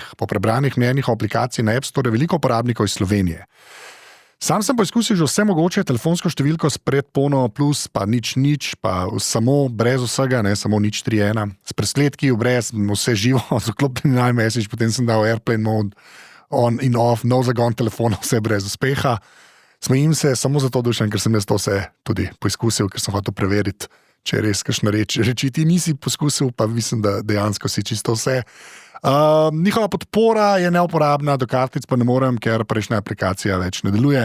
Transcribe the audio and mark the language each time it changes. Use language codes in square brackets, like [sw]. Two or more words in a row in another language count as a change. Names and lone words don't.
[sl] Po prebranih mnenjih o aplikaciji na App Store veliko uporabnikov iz Slovenije. Sam sem poizkusil že vse mogoče telefonsko številko s predpono plus, pa nič, pa samo brez vsega, ne samo nič 3.1. S presledki, brez vse živo, z vklopljenim iMessage, potem sem dal [en] airplane mode, on in off, [sl] no zagon telefona, vse brez uspeha. Smejim se samo zato, Dušan, ker sem jaz to vse tudi poizkusil, ker sem hotel preveriti, če je res kakšna reči ti nisi poskusil, pa mislim, da dejansko si čisto vse. Njihova podpora je neuporabna, do kartic pa ne morem, ker prejšnja aplikacija več ne deluje.